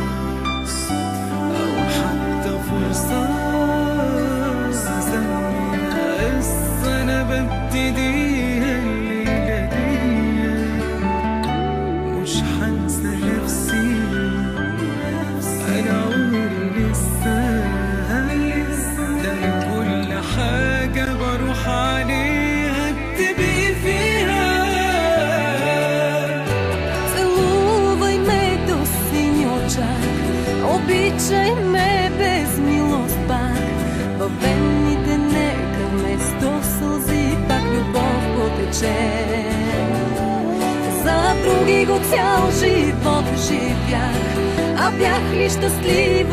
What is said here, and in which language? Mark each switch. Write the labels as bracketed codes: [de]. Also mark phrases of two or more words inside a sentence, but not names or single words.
[ar] او حتى فرصه ببتديها الليلة دي مش هنسى نفسي أنا عمري لسه ده كل حاجة بروح عليها بتبقي فيها. [bg] Целувай ме до сини очак, обичай ме без милост пак, във венните нека вместо сълзи любов потече. За други го цял живот живях, а бях ли щастлива?